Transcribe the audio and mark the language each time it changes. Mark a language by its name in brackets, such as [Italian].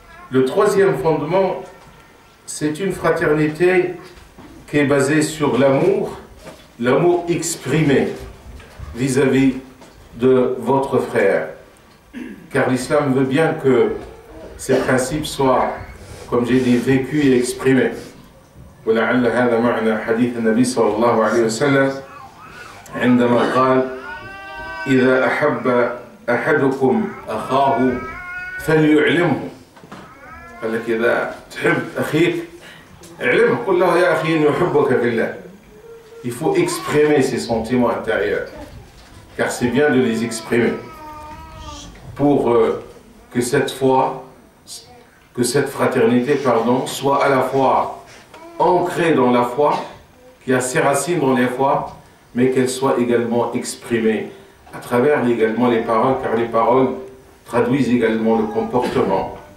[French] Le troisième fondement, c'est une fraternité qui est basée sur l'amour, l'amour exprimé vis-à-vis de votre frère. Car l'islam veut bien que ces principes soient, comme j'ai dit, vécus et exprimés. [Arabic] ولعل هذا معنى حديث النبي صلى الله عليه وسلم عندما قال إذا أحب أحدكم أخاه فليعلمه. قال لك إذا تحب أخيك اعلمه، قل له يا أخي إني أحبك في الله. [French] Il faut exprimer ses sentiments intérieurs, car c'est bien de les exprimer pour que cette foi, que cette fraternité, soit à la fois ancrée dans la foi, qui a ses racines dans la foi, mais qu'elle soit également exprimée à travers également les paroles, car les paroles traduisent également le comportement.